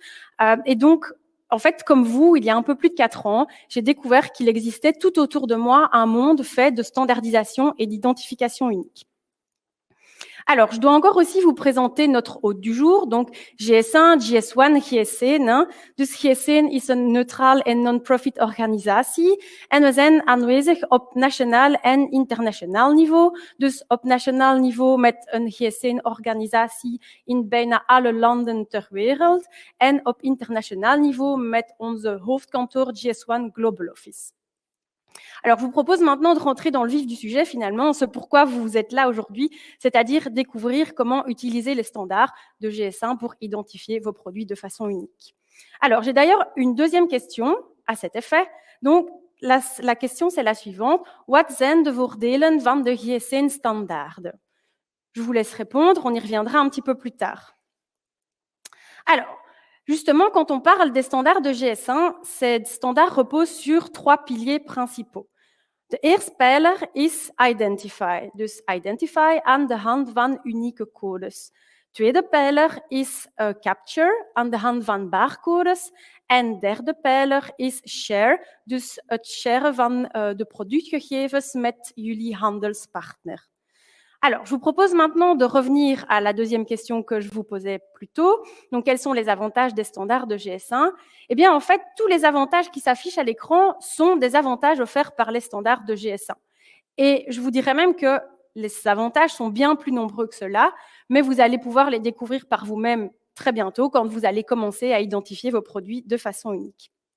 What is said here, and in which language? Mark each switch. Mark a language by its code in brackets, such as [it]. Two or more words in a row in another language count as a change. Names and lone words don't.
[fr] Et donc, en fait, comme vous, il y a un peu plus de 4 ans, j'ai découvert qu'il existait tout autour de moi un monde fait de standardisation et d'identification unique. Alors, je dois encore aussi vous présenter notre hôte du jour. Donc, GS1, GS1, GS1. [nl] Dus GS1 is een neutraal en non-profit organisatie. En we zijn aanwezig op nationaal en internationaal niveau. Dus op nationaal niveau met een GS1-organisatie in bijna alle landen ter wereld. En op internationaal niveau met onze hoofdkantoor GS1 Global Office. [fr] Alors, je vous propose maintenant de rentrer dans le vif du sujet, finalement, ce pourquoi vous êtes là aujourd'hui, c'est-à-dire découvrir comment utiliser les standards de GS1 pour identifier vos produits de façon unique. Alors, j'ai d'ailleurs une deuxième question à cet effet. Donc, la question, c'est la suivante. [nl] Wat zijn de voordelen van de GS1-standaarden? [fr] Je vous laisse répondre, on y reviendra un petit peu plus tard. Alors, justement, quand on parle des standaards de GS1, ces standards reposent sur 3 piliers principaux. [nl] De eerste pijler is Identify, dus Identify aan de hand van unieke codes. Tweede pijler is Capture, aan de hand van barcodes. En derde pijler is Share, dus het sharen van de productgegevens met jullie handelspartner. [fr] Alors, je vous propose maintenant de revenir à la deuxième question que je vous posais plus tôt. Donc, quels sont les avantages des standards de GS1? Eh bien, en fait, tous les avantages qui s'affichent à l'écran sont des avantages offerts par les standards de GS1. Et je vous dirais même que les avantages sont bien plus nombreux que cela, mais vous allez pouvoir les découvrir par vous-même très bientôt quand vous allez commencer à identifier vos produits de façon unique.